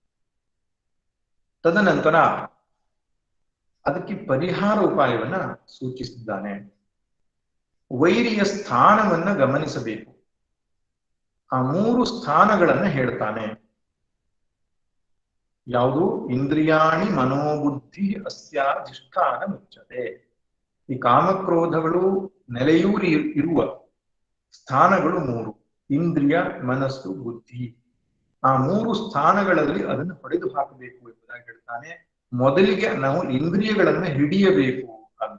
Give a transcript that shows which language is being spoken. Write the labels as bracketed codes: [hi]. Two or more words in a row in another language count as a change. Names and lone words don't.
[kn] ತದನಂತರ ಅದಕ್ಕೆ ಪರಿಹಾರ ಉಪಾಯವನ್ನ ಸೂಚಿಸಿದ್ದಾನೆ. ವೈರಿಯ ಸ್ಥಾನವನ್ನ ಗಮನಿಸಬೇಕು. ಆ 3 ಸ್ಥಾನಗಳನ್ನ ಹೇಳ್ತಾನೆ. ಯಾವುದು? [sa] ಇಂದ್ರಿಯಾಣಿ ಮನೋಬುದ್ಧಿ ಅಸ್ಯಾಧಿಷ್ಠಾನ ಮುಚ್ಚತೆ. [kn] ಈ ಕಾಮಕ್ರೋಧಗಳು ನೆಲೆಯೂರಿ ಇರುವ ಸ್ಥಾನಗಳು 3: ಇಂದ್ರಿಯ, ಮನಸ್ಸು, ಬುದ್ಧಿ. ಆ 3 ಸ್ಥಾನಗಳಲ್ಲಿ ಅದನ್ನು ಹೊಡೆದು ಹಾಕಬೇಕು ಎಂಬುದಾಗಿ ಹೇಳ್ತಾನೆ. ಮೊದಲಿಗೆ ನಾವು ಇಂದ್ರಿಯಗಳನ್ನ ಹಿಡಿಯಬೇಕು ಅಂತ.